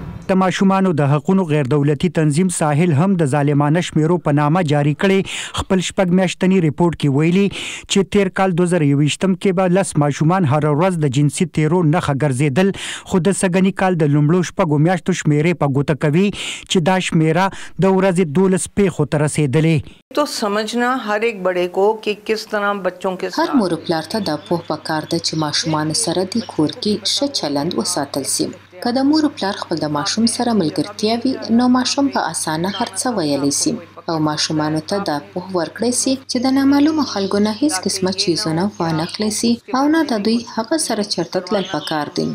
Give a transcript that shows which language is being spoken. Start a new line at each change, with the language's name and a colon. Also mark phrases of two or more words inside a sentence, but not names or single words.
Pashto: د ماشومانو د حقوقو غیر دولتي تنظیم ساحل هم د ظالمانه شمیرو په نامه جاری کړي خپل شپږ میاشتنی ریپورت کې ویلي چې تیر کال 2023م کې به 10 ماشومان هر ورځ د جنسي تیرو نښه ګرځیدل خو د سګنی کال د لومړو شپږو میاشتو شمیرې په ګوته کوي چې دا شمیره د ورځې 12 پیښو ته رسیدلې.
Urdu: تو سمجھنا ہر ایک بڑے کو کہ کس طرح بچوں کے
Pashto: هر مور پلار ته د پوه پکار ده چې ماشومان سره د کور کې ښه چلند وساتل شي. که د مور پلار خپل د ماشوم سره ملګرتیا وي نو ماشوم په اسانه هر څه ویلی شي او ماشومانو ته د پوه ورکړی شي چې د نامعلومو خلکو نه هیڅ قسمه چیزونه وانخلی شي او نه د دوی هغه سره چرته تلل پکار دي.